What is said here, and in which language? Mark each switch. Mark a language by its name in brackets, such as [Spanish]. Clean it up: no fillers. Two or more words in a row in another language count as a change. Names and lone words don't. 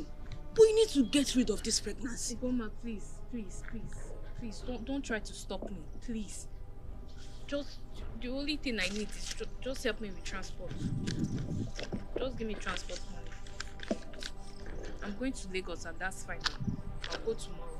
[English] But you need to get rid of this pregnancy. Igoma, please, don't try to stop me, please. Just, the only thing I need is just help me with transport. Just give me transport money. I'm going to Lagos and that's fine. I'll go tomorrow.